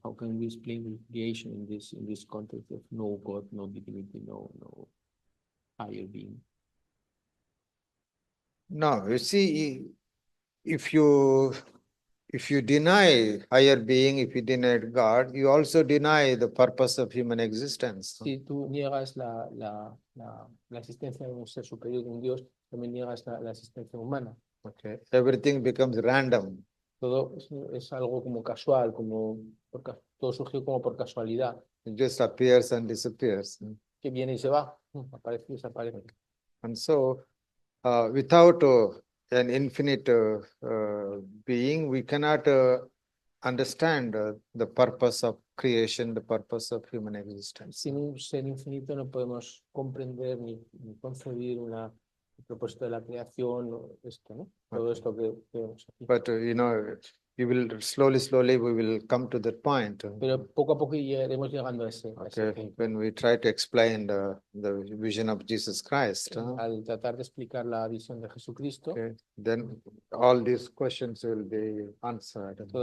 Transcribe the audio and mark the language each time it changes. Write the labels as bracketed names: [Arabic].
[English] How can we explain the creation in this context of no God, no divinity, no higher being? No, you see, if you deny higher being, if you deny God, you also deny the purpose of human existence. [Spanish] Si tú niegas la existencia de un ser superior, de un Dios, también niegas la existencia humana. Okay. [English] Everything becomes random. [Spanish] Todo es algo como casual, todo surgió como por casualidad. [English] It just appears and disappears. [Spanish] Que viene y se va, aparece y desaparece. [English] And so, without an infinite being, we cannot understand the purpose of creation, the purpose of human existence. [Spanish] Sin un ser infinito no podemos comprender ni concebir el propósito de la creación, ¿no? Todo esto que vemos aquí. [English] But you will slowly we will come to that point. [Spanish] Pero poco a poco iremos llegando a ese punto. [English] When we try to explain the vision of Jesus Christ. [Spanish] Al tratar de explicar la visión de Jesucristo, [English] then all these questions will be answered.